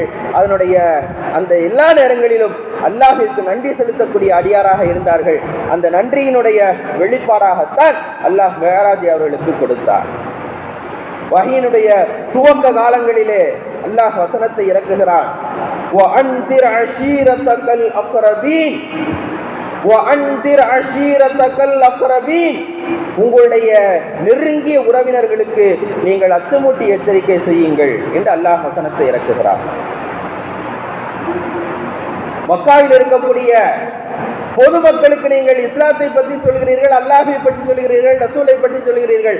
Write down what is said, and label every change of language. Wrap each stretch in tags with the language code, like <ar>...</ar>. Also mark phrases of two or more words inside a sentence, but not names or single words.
<ta>அதனுடைய அந்த எல்லா நேரங்களிலும் அல்லாஹ்விற்கு நன்றி செலுத்தக்கூடிய அடியாராக இருந்தார்கள். அந்த நன்றியினுடைய வெளிப்பாடாகத்தான் அல்லாஹ் மேராஜ் அவர்களுக்கு கொடுத்தார். வஹீனுடைய துவக்க காலங்களிலே அல்லாஹ் வசனத்தை இறக்குகிறான்.</ta> <ar>وَأَنذِرْ عَشِيرَتَكَ الْأَقْرَبِينَ وَأَنذِرْ عَشِيرَتَكَ الْأَقْرَبِينَ</ar> <ta>உங்களுடைய நெருங்கிய உறவினர்களுக்கு நீங்கள் அச்சமூட்டி எச்சரிக்கை செய்யுங்கள் என்று அல்லாஹ் வசனத்தை இறக்குகிறார். மக்காவில் இருக்கக்கூடிய பொதுமக்களுக்கு நீங்கள் இஸ்லாத்தை பற்றி சொல்கிறீர்கள், அல்லாஹை பற்றி சொல்கிறீர்கள், ரசூலை பற்றி சொல்கிறீர்கள்.</ta>